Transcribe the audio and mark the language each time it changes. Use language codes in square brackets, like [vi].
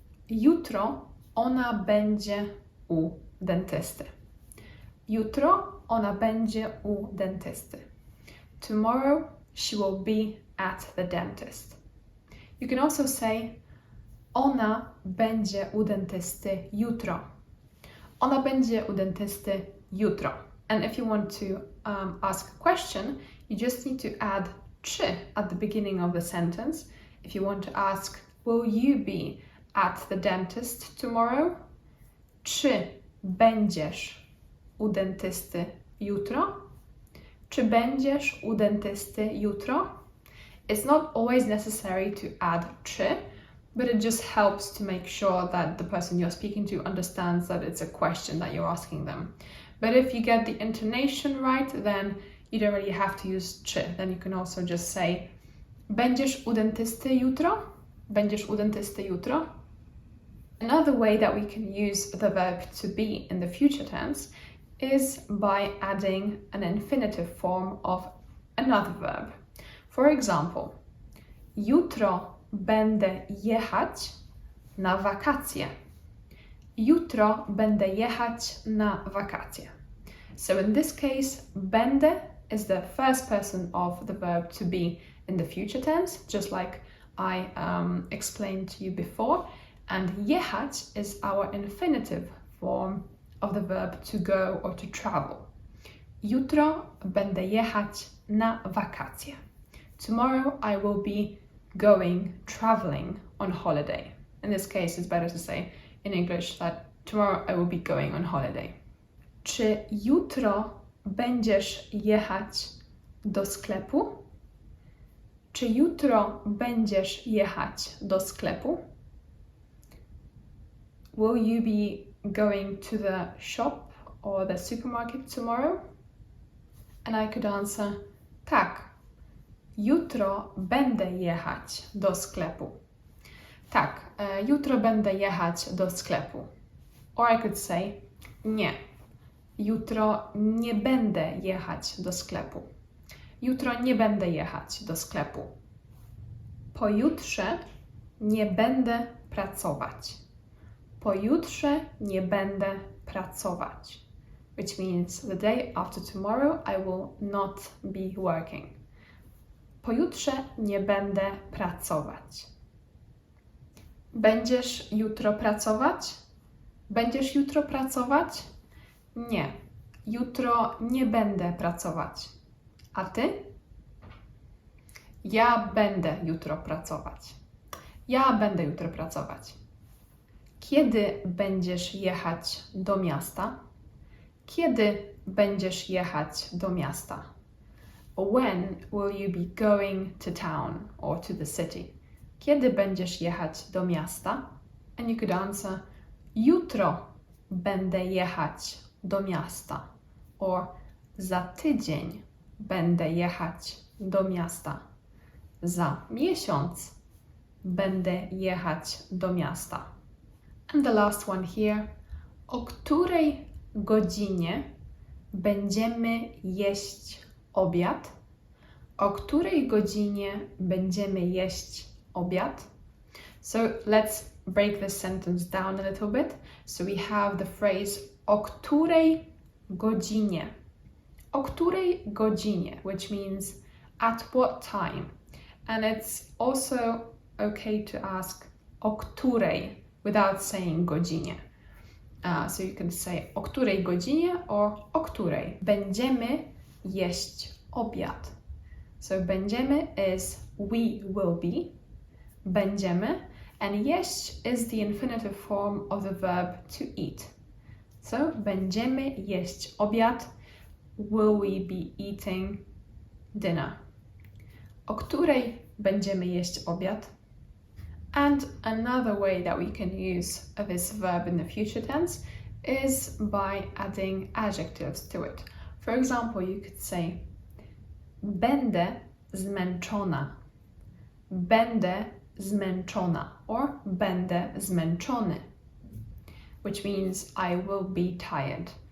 [pl] Jutro ona będzie u dentysty. Jutro ona będzie u dentysty. [en] Tomorrow she will be at the dentist. You can also say [pl] ona będzie u dentysty jutro. Ona będzie u dentysty jutro. [en] And if you want to ask a question, you just need to add czy at the beginning of the sentence. If you want to ask, will you be at the dentist tomorrow? [pl] Czy będziesz u dentysty jutro? Czy będziesz u dentysty jutro? [en] It's not always necessary to add czy, but it just helps to make sure that the person you're speaking to understands that it's a question that you're asking them. But if you get the intonation right, then you don't really have to use czy. Then you can also just say [pl] będziesz u dentysty jutro? Będziesz u dentysty jutro? [en] Another way that we can use the verb to be in the future tense is by adding an infinitive form of another verb. For example, [pl] jutro będę jechać na wakacje. Jutro będę jechać na wakacje. [en] So in this case, będę is the first person of the verb to be in the future tense, just like I explained to you before. And jechać is our infinitive form of the verb to go or to travel. [pl] Jutro będę jechać na wakacje. [en] Tomorrow I will be going traveling on holiday. In this case, it's better to say in English that tomorrow I will be going on holiday. [pl] Czy jutro będziesz jechać do sklepu? Czy jutro będziesz jechać do sklepu? [en] Will you be going to the shop or the supermarket tomorrow? And I could answer, [pl] tak, jutro będę jechać do sklepu. Tak, jutro będę jechać do sklepu. [en] Or I could say, [pl] nie, jutro nie będę jechać do sklepu. Jutro nie będę jechać do sklepu. Pojutrze nie będę pracować. Pojutrze nie będę pracować. [en] Which means the day after tomorrow I will not be working. [pl] Pojutrze nie będę pracować. Będziesz jutro pracować? Będziesz jutro pracować? Nie, jutro nie będę pracować. A ty? Ja będę jutro pracować. Ja będę jutro pracować. Kiedy będziesz jechać do miasta? Kiedy będziesz jechać do miasta? [en] When will you be going to town or to the city? [pl] Kiedy będziesz jechać do miasta? [en] And you could answer, [pl] jutro będę jechać do miasta. Or za tydzień będę jechać do miasta. Za miesiąc będę jechać do miasta. [en] And the last one here. [pl] O której godzinie będziemy jeść obiad? O której godzinie będziemy jeść obiad? [en] So let's break this sentence down a little bit. So we have the phrase [pl] o której godzinie. O której godzinie, [en] which means at what time. And it's also okay to ask [pl] o której [en] without saying godzinie. So you can say [pl] o której godzinie [en] or [pl] o której. Będziemy jeść obiad. [en] So będziemy is we will be. Będziemy. And jeść is the infinitive form of the verb to eat. So [pl] będziemy jeść obiad. [en] Will we be eating dinner? [pl] O której będziemy jeść obiad? [en] And another way that we can use this verb in the future tense is by adding adjectives to it. For example, you could say [pl] będę zmęczona. Będę zmęczona [en] or [pl] będę zmęczony, [en] which means I will be tired.